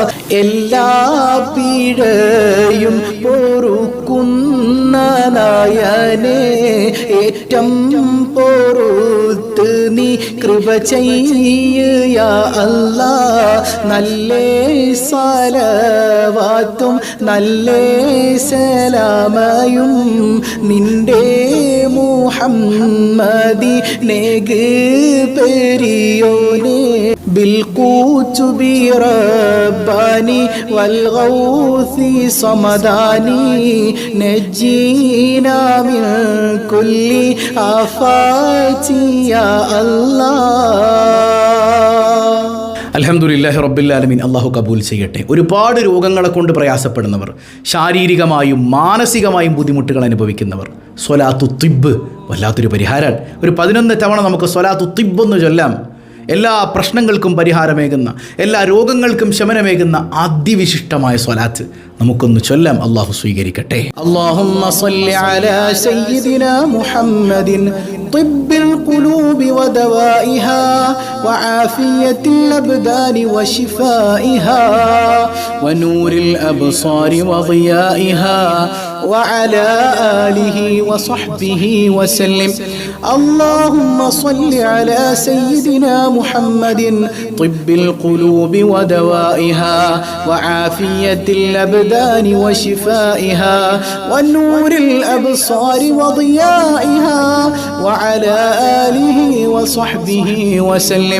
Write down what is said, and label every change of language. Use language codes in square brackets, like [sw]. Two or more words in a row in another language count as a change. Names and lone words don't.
[ml] എല്ലാ പിഴയും പൊറുക്കുന്ന നായനെ ഏറ്റം പൊറുത്ത് നീ കൃപ ചെയ്യ അല്ലാഹ്. നല്ലേ സലവാത്തും നല്ലേ സലാമയും നിന്റെ മുഹമ്മദി നേഗ് പെരിയോനെ. [ar] بالقوتب رباني والغوث صمداني نجينا من كل آفات يا الله. الحمد لله رب العالمين. [ml] അള്ളാഹു കബൂൽ ചെയ്യട്ടെ. ഒരുപാട് രോഗങ്ങളെ കൊണ്ട് പ്രയാസപ്പെടുന്നവർ, ശാരീരികമായും മാനസികമായും ബുദ്ധിമുട്ടുകൾ അനുഭവിക്കുന്നവർ, സ്വലാത്തു തിബ്ബ് വല്ലാത്തൊരു പരിഹാരമാണ്. ഒരു 11 തവണ നമുക്ക് സ്വലാത്തു തിബ്ബ് എന്ന് ചൊല്ലാം. എല്ലാ പ്രശ്നങ്ങൾക്കും പരിഹാരമേകുന്ന, എല്ലാ രോഗങ്ങൾക്കും ശമനമേകുന്ന അതിവിശിഷ്ടമായ സ്വലാത്ത് നമുക്കൊന്ന് ചൊല്ലാം. അള്ളാഹു സ്വീകരിക്കട്ടെ. [ar] اللهم صل على سيدنا محمد طب القلوب ودوائها وعافية الأبدان وشفائها ونور الأبصار وضيائها وعلى آله وصحبه وسلم. اللهم صل على سيدنا محمد طب القلوب ودوائها وعافية الأبدان وشفائها ونور الأبصار وضيائها وعلى آله وصحبه وسلم.